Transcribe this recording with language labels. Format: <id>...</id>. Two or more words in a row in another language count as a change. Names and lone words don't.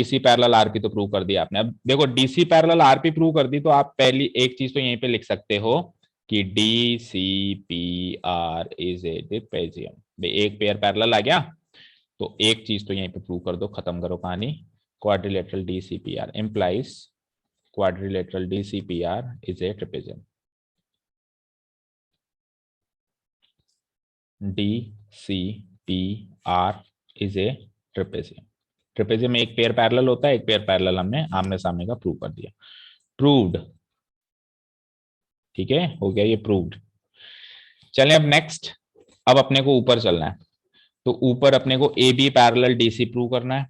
<en>DC parallel RP</en> <hi>तो प्रूव कर दिया आपने. अब देखो</hi> <en>DC parallel RP</en> <hi>प्रूव कर दी, तो आप पहली एक चीज तो यहीं पे लिख सकते हो कि</hi> <en>DCPR is a trapezium.</en> <hi>एक</hi> <en>pair parallel</en> <hi>आ गया, तो एक चीज तो यहीं पे प्रूव कर दो, खत्म करो कहानी.</hi> <en>क्वाड्रिलेटरल DCPR implies quadrilateral DCPR is a trapezium. DCPR is a trapezium.</en> <hi>ट्रेपेजियम में एक</hi> <en>pair parallel</en> <hi>होता है, एक</hi> <en>pair parallel</en> <hi>हमने आमने सामने का प्रूव कर दिया. प्रूव्ड. ठीक है, हो गया ये प्रूव्ड. चलें अब नेक्स्ट, अब अपने को ऊपर चलना है. तो ऊपर अपने को</hi> <en>AB parallel DC</en> <hi>प्रूव करना है.</hi>